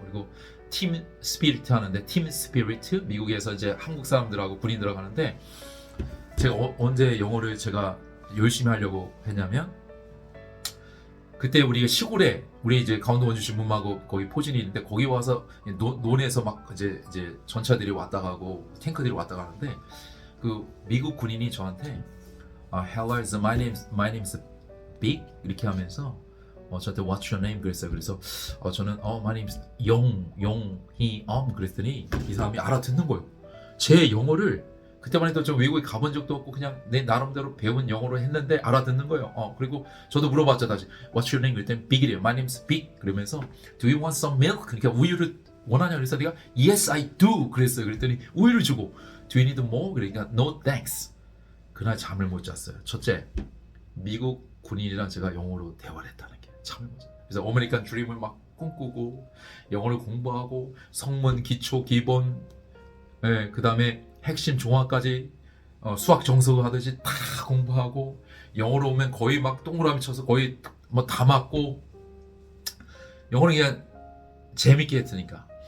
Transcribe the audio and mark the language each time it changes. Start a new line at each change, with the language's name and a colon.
Korean: 그리고 팀 스피리트 하는데, 팀 스피리트, 미국에서 이제 한국 사람들하고 군인들하고 하는데, 제가 언제 영어를 제가 열심히 하려고 했냐면, 그때 우리가 시골에, 우리 이제 강원도 원주 신문마고 거기 포진이 있는데, 거기 와서 논에서 막 이제 전차들이 왔다 가고 탱크들이 왔다 가는데, 그 미국 군인이 저한테
English: hello, my name's Big
Korean: 이렇게 하면서 저한테
English: what's your name
Korean: 그랬어요. 그래서 저는
English: my name's
Korean: 용희 그랬더니 이 사람이 알아듣는 거예요. 제 영어를 그때만 해도 좀 외국에 가본 적도 없고 그냥 내 나름대로 배운 영어로 했는데 알아듣는 거예요. 그리고 저도 물어봤죠.
English: 다시 what's your name
Korean: 그랬더니 Big이래요.
English: my name's Big
Korean: 그러면서
English: do you want some milk?
Korean: 그러니까 우유를 원하냐 그래서 내가
English: yes I do
Korean: 그랬어요. 그랬더니 우유를 주고
English: do you need more?
Korean: 그러니까
English: no thanks.
Korean: 그날 잠을 못 잤어요. 첫째, 미국 군인이랑 제가 영어로 대화를 했다는 게 잠을 못 잤어요. 그래서 아메리칸 드림을 막 꿈꾸고 영어를 공부하고 성문, 기초, 기본, 그 다음에 핵심 종합까지 수학 정석 하듯이 다 공부하고, 영어로 오면 거의 막 동그라미 쳐서 거의 뭐 다 맞고, 영어는 그냥 재밌게 했으니까.